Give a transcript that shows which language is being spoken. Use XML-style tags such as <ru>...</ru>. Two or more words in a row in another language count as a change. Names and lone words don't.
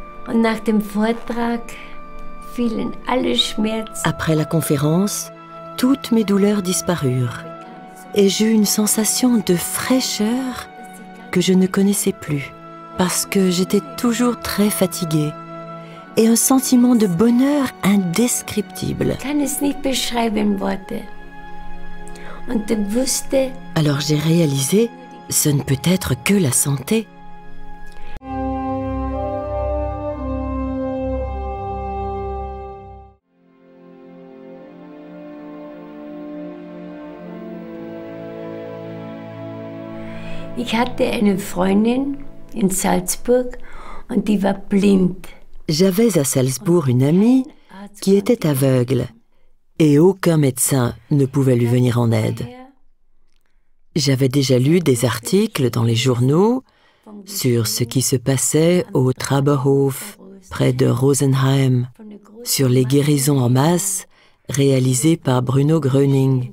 <fr>Après la conférence, toutes mes douleurs disparurent et j'eus une sensation de fraîcheur que je ne connaissais plus parce que j'étais toujours très fatiguée et un sentiment de bonheur indescriptible. Alors j'ai réalisé, ce ne peut être que la santé.</fr> <de>Ich hatte eine Freundin in Salzburg und die war blind.</de> <fr>J'avais à Salzbourg une amie qui était aveugle et aucun médecin ne pouvait lui venir en aide. J'avais déjà lu des articles dans les journaux sur ce qui se passait au Traberhof, près de Rosenheim, sur les guérisons en masse réalisées par Bruno Gröning.</fr>